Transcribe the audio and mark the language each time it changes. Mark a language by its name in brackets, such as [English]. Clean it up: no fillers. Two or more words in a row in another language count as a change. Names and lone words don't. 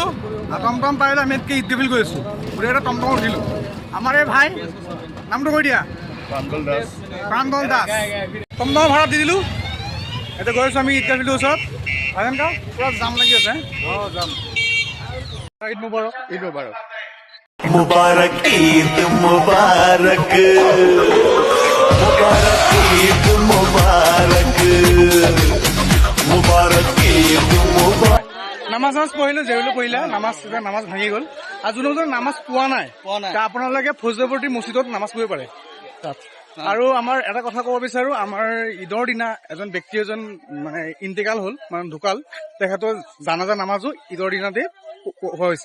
[Assamese] টমটম পাই গ'লে আমি ইয়াতকৈ ঈদগাহ ফিল্ড গৈ আছোঁ, গোটেইকেইটা টমটম উঠিলোঁ। আমাৰ এই ভাই নামটো কৈ দিয়া। প্ৰাঞ্জল দাস। টমটমৰ ভাড়া দি দিলোঁ, এতিয়া গৈ আছোঁ আমি ঈদগাহ ফিল্ডৰ ওচৰত। ভাইজানকা পুৰা জাম লাগি আছে। যাম। [Arabic] عيد مبارك مبارك عيد مبارك مبارك عيد مبارك مبارك عيد مبارك. [Assamese] নামাজ পঢ়িলোঁ, জেৰুলো পঢ়িলে, নামাজ ভাঙি গ'ল। আৰু যোনে নামাজ পোৱা নাই আপোনালোকে ফৌজদাবৰ্তী মছজিদত নামাজ পঢ়িব পাৰে তাত। আৰু আমাৰ এটা কথা ক'ব বিচাৰোঁ, আমাৰ ঈদৰ দিনা ব্যক্তি এজন মানে ইন্তেকাল হ'ল, মানে ঢুকাল। তেখেতৰ জানাজা নামাজো ঈদৰ দিনাতে হৈছে।